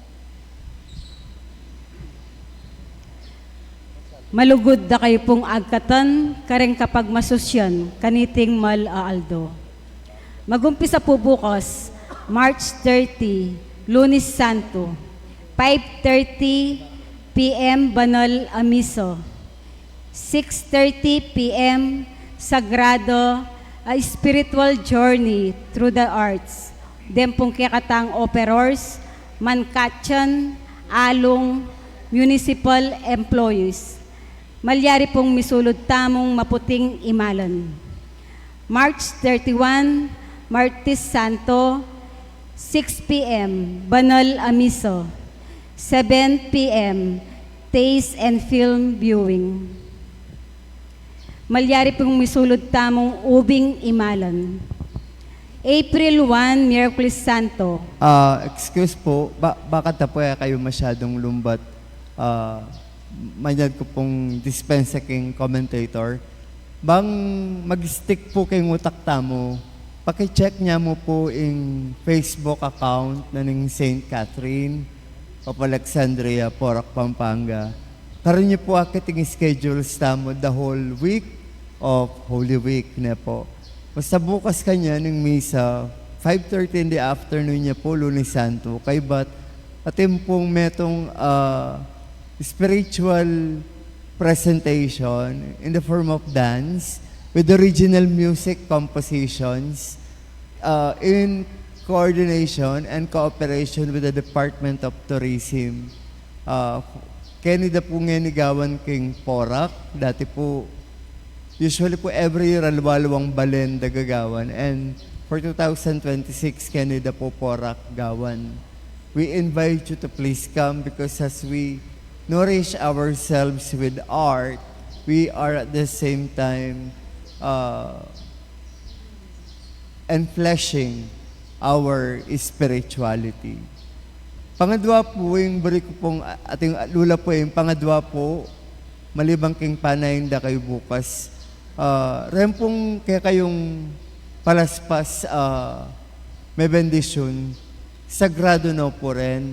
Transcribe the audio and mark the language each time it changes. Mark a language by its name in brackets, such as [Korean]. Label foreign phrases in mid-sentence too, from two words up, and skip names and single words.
[Pampanga] Malugod da kayo pong agkatan, kareng kapag masusyan, kaniting mal-aaldo. Magumpisa po bukas, March 30, Lunes Santo, 5:30 p.m. Banal Amiso, 6:30 p.m. Sagrado, [English] a spiritual journey through the arts. [Pampanga] Dempong kikatang operors, mankatyan, [English] along, municipal employees. [Pampanga] Malyari pong misulod tamong maputing imalan. March 31, Martes Santo, 6 p.m. Banal Amiso, 7 p.m. [English] Taste and Film Viewing. [Pampanga] Malyari pong misulod tamong ubing imalan. April 1, Miyerkules Santo. [Filipino] Excuse po, bakit na po kayo masyadong lumbat? [Pampanga] Manyad ko pong dispensa king commentator. Bang mag-stick po kayong utak tamo, paki-check niya mo po yung [English] Facebook account [Pampanga] na ng St. Catherine of Alexandria, Porac, Pampanga. Karoon niyo po akiting schedules tamo [English] the whole week of Holy Week [Pampanga] na po. Basta bukas kanya ng misa, 5:30 [English] in the afternoon [Pampanga] niya po, Lunes Santo. Kay ba't atin pong metong [English] spiritual presentation in the form of dance with original music compositions in coordination and cooperation with the Department of Tourism. [Pampanga] Kenida po ngenigawan king Porac, dati po, usually po every year alwalwang balen dagagawan, [English] and for [Pampanga] 2026 Kenida po Porac gawan. [English] We invite you to please come because as we nourish ourselves with art, we are at the same time enfleshing our spirituality. [Pampanga] Pangadwa po, yung bari ko pong ating lula po, yung pangadwa po, malibang king panayin da kayo bukas. Rempong kaya kayong palaspas may bendisyon, sagrado na po rin.